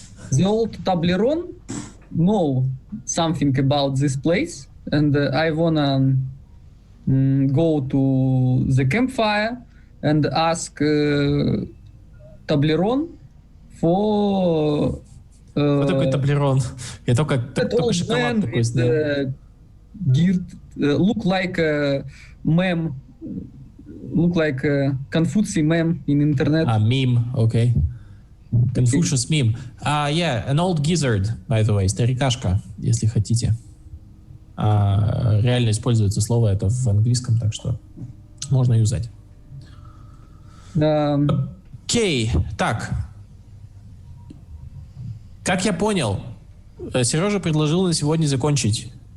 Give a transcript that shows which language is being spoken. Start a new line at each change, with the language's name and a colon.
English: The old Tableron know something about this place, and I wanna go to the campfire and ask Tableron for...
Russian: Что такое таблерон? Я только шоколад такой знаю.
English: Look like a meme, look like a Confucius meme in internet. Meme, okay. Confucius meme. Yeah, an old gizzard, by the way,
Russian: старикашка, если хотите. Реально используется слово это в английском, так что можно юзать. Окей, так. Как я понял, Сережа предложил на сегодня закончить.